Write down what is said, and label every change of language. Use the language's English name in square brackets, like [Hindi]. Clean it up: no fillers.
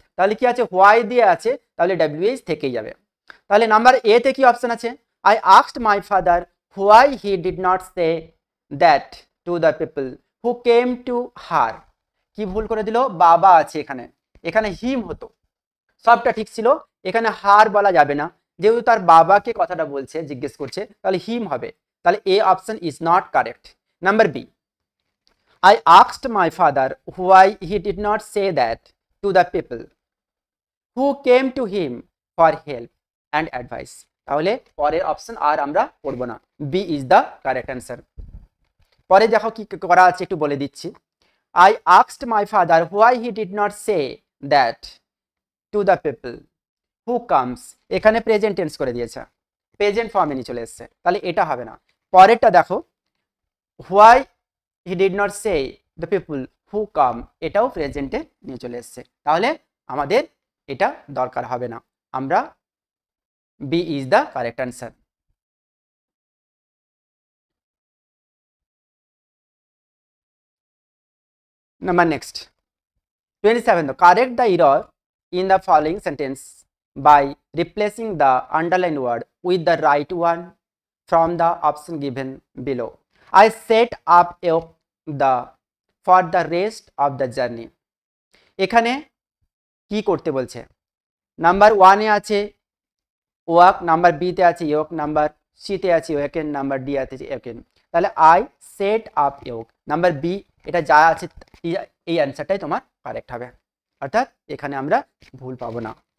[Bangla] তাহলে কি আছে হোয়াই দিয়ে আছে, তাহলে WH থেকেই যাবে। তাহলে নাম্বার এ তে কি অপশন আছে, [English] I asked my father why he did not say that to the people who came to her, [Bangla] কি ভুল করে দিল, বাবা আছে এখানে, এখানে হিম হতো, সবটা ঠিক ছিল, এখানে হার বলা যাবে না, যেহেতু তার বাবাকে কথাটা বলছে জিজ্ঞেস করছে তাহলে হিম হবে, তাহলে A [English] Option is not correct. Number B, I asked my father why he did not say that to the people who came to him for help and advice, [Bangla] তাহলে পরের অপশন আর আমরা পড়ব না, [English] B is the correct answer. [Bangla] পরে দেখো কি করা আছে একটু বলে দিচ্ছি, [English] I asked my father why he did not say that to the people who comes, [Bangla] এখানে প্রেজেন্ট টেন্স করে দিয়েছে, প্রেজেন্ট ফর্মে নিয়ে চলে এসেছে, তাহলে এটা হবে না। পরেরটা দেখো [English] why he did not say the people who come, [Bangla] এটাও প্রেজেন্টে নিয়ে চলে এসেছে, তাহলে আমাদের এটা দরকার হবে না, আমরা [English] B is the correct answer. Number next 27, correct the error in the following sentence by replacing the underlined word with the right one from the option given below. I set up the for the rest of the journey, [Bangla] এখানে কি করতে বলছে, number 1 এ আছে walk, number B তে আছে ইয়োক, number C তে আছে ওয়েকেন, number D আছে ওয়েকেন, তাহলে [English] I set up yoke, [Bangla] number B, এটা যা আছে এই অ্যান্সারটাই তোমার কারেক্ট হবে, অর্থাৎ এখানে আমরা ভুল পাবো না।